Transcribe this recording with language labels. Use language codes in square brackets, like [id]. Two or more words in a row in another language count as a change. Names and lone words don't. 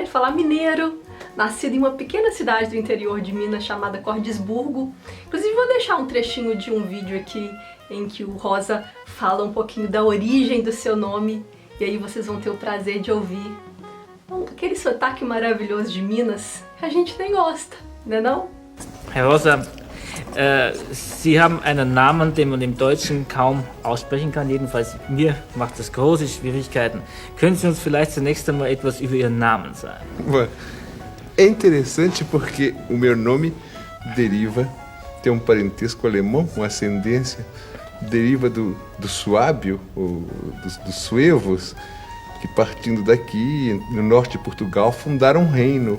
[pt] De falar mineiro, nascido em uma pequena cidade do interior de Minas chamada Cordisburgo. Inclusive vou deixar um trechinho de um vídeo aqui em que o Rosa fala um pouquinho da origem do seu nome e aí vocês vão ter o prazer de ouvir aquele sotaque maravilhoso de Minas que a gente nem gosta, né não? [de] Herr Rosa, Sie haben einen Namen, den man im Deutschen kaum aussprechen kann. Jedenfalls mir macht das große Schwierigkeiten. Können Sie uns vielleicht zunächst einmal etwas über Ihren Namen sagen? [pt] É interessante porque o meu nome tem um parentesco alemão, uma ascendência, deriva do suábio, dos suevos, que partindo daqui, no norte de Portugal, fundaram um reino.